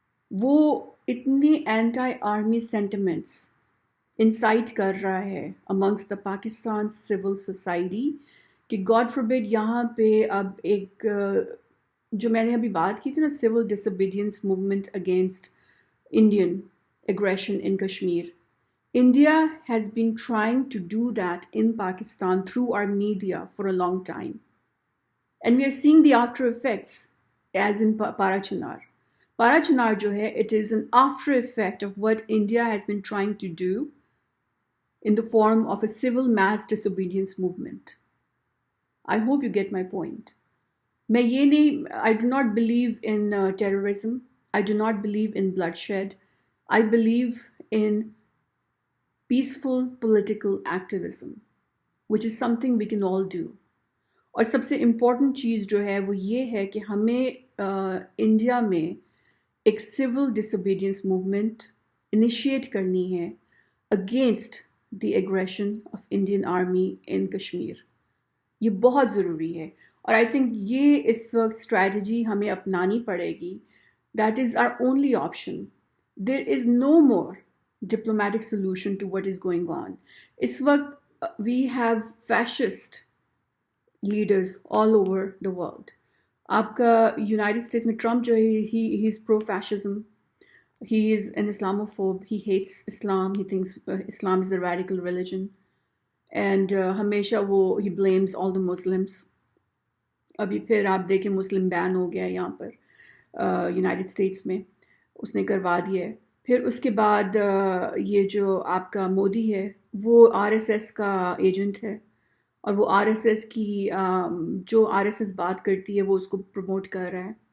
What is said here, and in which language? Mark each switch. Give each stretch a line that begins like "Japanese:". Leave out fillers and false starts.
Urdu: وہ اتنی anti army sentiments insight کر رہا ہے amongst the Pakistan civil society کہ گاڈ فوربڈ یہاں پہ اب ایک جو میں نے ابھی بات کی تھی نا،
English: Civil disobedience movement against Indian aggression in Kashmir. India has been trying to do that in Pakistan through our media for a long time. And we are seeing the after effects as in Parachinar. Parachinar
Urdu: jo hai,
English: it is an after effect of what India has been trying to do in the form of a civil mass disobedience movement. I hope you get my point. I do not believe in terrorism. I do not believe in bloodshed. I believe in peaceful political activism, which is something we can all do.
Urdu: اور سب سے important چیز جو ہے وہ یہ ہے کہ ہمیں انڈیا میں ایک سول ڈس اوبیڈینس موومنٹ انیشیٹ کرنی ہے against the aggression of Indian army ان کشمیر. یہ بہت ضروری ہے اور آئی تھنک یہ اس وقت اسٹریٹجی ہمیں اپنانی پڑے گی.
English: That is our only option. There is no more diplomatic solution to what is going on.
Urdu: اس وقت
English: we have fascist leaders all over the world.
Urdu: آپ کا یونائٹڈ اسٹیٹس میں ٹرمپ جو ہے
English: he is pro-fascism. He is an Islamophobe. He hates Islam. He thinks Islam is a radical religion. And
Urdu: ہمیشہ وہ
English: he blames all the Muslims.
Urdu: ابھی پھر آپ دیکھیں مسلم بین ہو گیا یہاں پر یونائٹڈ اسٹیٹس میں، اس نے کروا دیا ہے. پھر اس کے بعد یہ جو آپ کا مودی ہے وہ آر ایس ایس کا ایجنٹ ہے اور وہ آر ایس ایس کی جو آر ایس ایس بات کرتی ہے وہ اس کو پروموٹ کر رہا ہے.